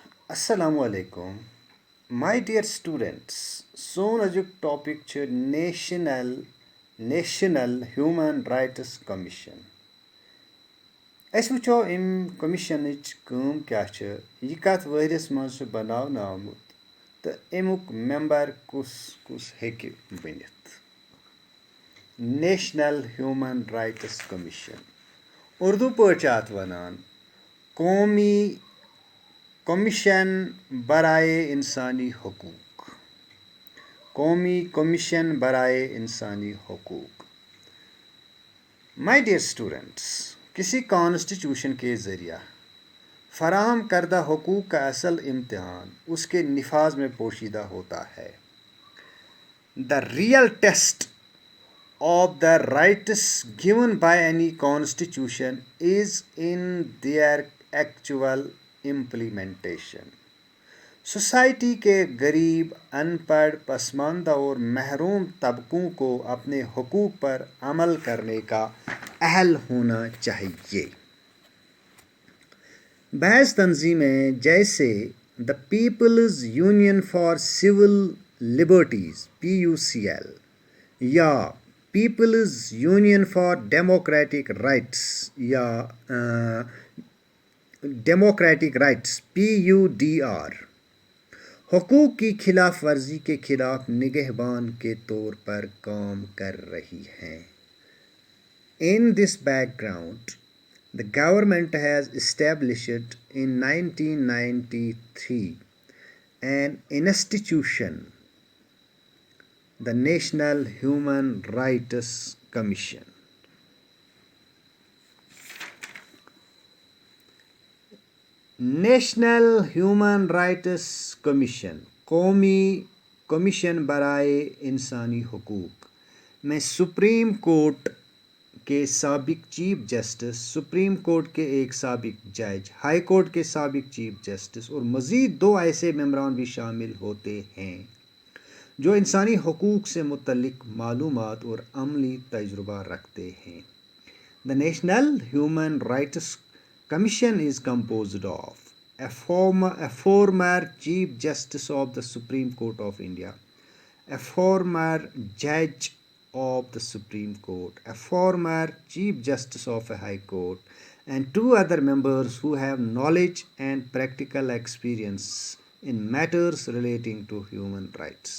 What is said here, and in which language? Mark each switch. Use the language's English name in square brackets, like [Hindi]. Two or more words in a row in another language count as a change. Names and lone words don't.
[Arabic] السلام علیکم. [English] My dear students, [Kashmiri] सोन अजुक टॉपिक छ नेशनल ह्यूमन राइट्स कमीशन. अस वुचो अम कमीशनच काम क्या छ यह कत वहरिस मज छ बनावना आमुत तो अमुक मेंबर कुस कुस हेकि बनित. नेशनल ह्यूमन राइट्स कमीशन उर्दू पॉट अत वनान [Urdu] قومی کمیشن برائے انسانی حقوق. قومی کمیشن برائے انسانی حقوق. [English] My dear students, [Urdu] کسی کانسٹیٹیوشن کے ذریعہ فراہم کردہ حقوق کا اصل امتحان اس کے نفاذ میں پوشیدہ ہوتا ہے. [English] The real test of the rights given by any constitution is in their actual implementation. [Urdu] سوسائٹی کے غریب، ان پڑھ، پسماندہ اور محروم طبقوں کو اپنے حقوق پر عمل کرنے کا اہل ہونا چاہیے. بعض تنظیمیں جیسے द पीपल्स यूनियन फॉर सिविल लिबर्टीज़ PUCL या पीपल्स यूनियन फॉर डेमोक्रेटिक राइट्स या डेमोक्रेटिक राइट्स PUDR حقوق کی خلاف ورزی کے خلاف نگہبان کے طور پر کام کر رہی ہیں. [English] In this background, the government has established in 1993 an institution, the National Human Rights Commission. [Urdu] نیشنل ہیومن رائٹس کمیشن قومی کمیشن برائے انسانی حقوق میں سپریم کورٹ کے سابق چیف جسٹس، سپریم کورٹ کے ایک سابق جج، ہائی کورٹ کے سابق چیف جسٹس اور مزید 2 ایسے ممبران بھی شامل ہوتے ہیں جو انسانی حقوق سے متعلق معلومات اور عملی تجربہ رکھتے ہیں. [English] The National Human Rights Commission is composed of a former Chief Justice of the Supreme Court of India, a former Judge of the Supreme Court, a former Chief Justice of a High Court, and 2 other members who have knowledge and practical experience in matters relating to human rights.